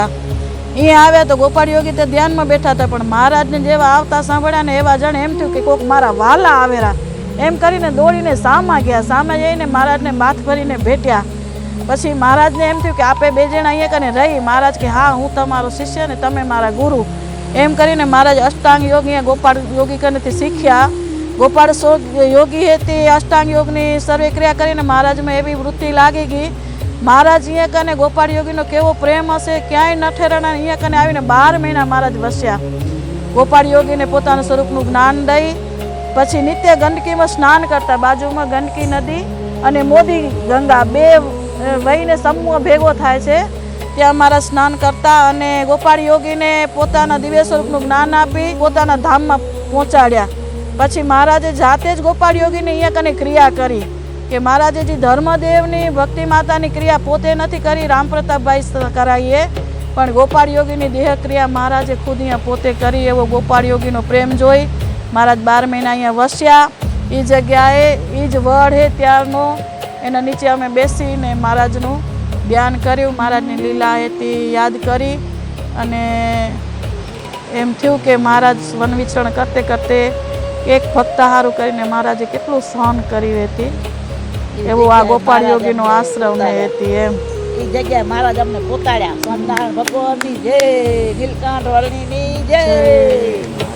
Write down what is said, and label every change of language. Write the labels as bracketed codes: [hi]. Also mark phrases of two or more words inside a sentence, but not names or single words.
[gu] અહીંયા આવ્યા તો ગોપાળ યોગી તો ધ્યાનમાં બેઠા હતા પણ મહારાજને જેવા આવતા સાંભળ્યા ને એવા જાણે એમ થયું કે કોક મારા વાલા આવેરા એમ કરીને દોડીને સામા ગયા। સામે જઈને મહારાજને માથ ભરીને ભેટ્યા। પછી મહારાજને એમ થયું કે આપે બે જણા અહીંયા કને રહી। મહારાજ કે હાં હું તમારો શિષ્ય ને તમે મારા ગુરુ એમ કરીને મહારાજ અષ્ટાંગ યોગ અહીંયા ગોપાળ યોગી કનેથી શીખ્યા। ગોપાળ યોગી છે તે અષ્ટાંગ યોગની સર્વે ક્રિયા કરીને મહારાજ માં એવી વૃત્તિ લાગી ગઈ। મહારાજ અહીંયા કને ગોપાળ યોગીનો કેવો પ્રેમ હશે ક્યાંય ન ઠેરાણા અહીંયા કને આવીને 12 મહીના મહારાજ વસ્યા। ગોપાળ યોગીને પોતાના સ્વરૂપનું જ્ઞાન દઈ પછી નિત્ય ગંડકીમાં સ્નાન કરતા। બાજુમાં ગંડકી નદી અને મોદી ગંગા બે વહીને સમૂહ ભેગો થાય છે ત્યાં મહારાજ સ્નાન કરતા અને ગોપાળ યોગીને પોતાના દિવ્ય સ્વરૂપનું જ્ઞાન આપી પોતાના ધામમાં પહોંચાડ્યા। પછી મહારાજે જાતે જ ગોપાળ યોગીને અહીંયા કને ક્રિયા કરી કે મહારાજે જી ધર્મદેવની ભક્તિ માતાની ક્રિયા પોતે નથી કરી રામપ્રતાપભાઈ કરાઈએ પણ ગોપાળ યોગીની દેહ ક્રિયા મહારાજે ખુદ અહીંયા પોતે કરી। એવો ગોપાળ યોગીનો પ્રેમ જોઈ મહારાજ 12 મહીના અહીંયા વસ્યા। ઈ જગ્યાએ ઈ જ વડ છે ત્યારનો એના નીચે અમે બેસીને મહારાજનું ધ્યાન કર્યું। મહારાજની લીલા હેતી યાદ કરી અને એમ થયું કે મહારાજ વનવિચરણ કરતે કરતે એક ભક્ત હારુ કરીને મહારાજે કેટલું સહન કર્યું હતી એવું આ ગોપાળ યોગીનો આશ્રમ ને હતી એમ। એ જગ્યાએ મહારાજ અમને પોતાડ્યા। સ્વામિનારાયણ ભગવાનની જય, નીલકંઠ વર્ણિની જય।